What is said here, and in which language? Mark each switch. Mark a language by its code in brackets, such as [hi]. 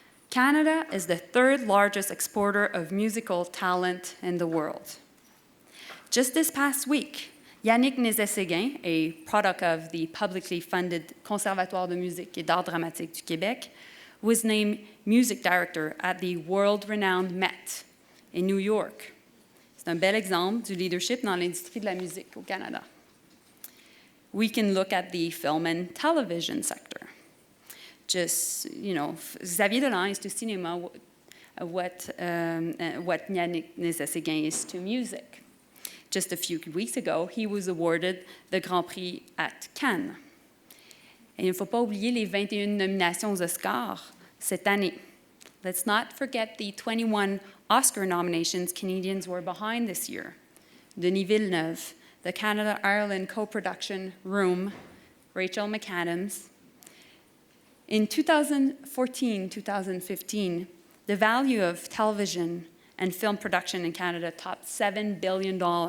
[en] Canada is the 3rd largest exporter of musical talent in the world. Just this past week, Yannick Nézet-Séguin, a product of the publicly funded Conservatoire de musique et d'art dramatique du Québec, was named music director at the world-renowned Met in New York. [fr] C'est un bel exemple du leadership dans l'industrie de la musique au Canada. [en] We can look at the film and television sector. Just, Xavier Dolan is to cinema what Yannick Nézet-Séguin is to music. Just a few weeks ago, he was awarded the Grand Prix at Cannes. [fr] Et il ne faut pas oublier les 21 nominations aux Oscars cette année. [en] Let's not forget the 21 Oscar nominations Canadians were behind this year. Denis Villeneuve, the Canada-Ireland co-production Room, Rachel McAdams. In 2014-2015, the value of television and film production in Canada topped $7 billion.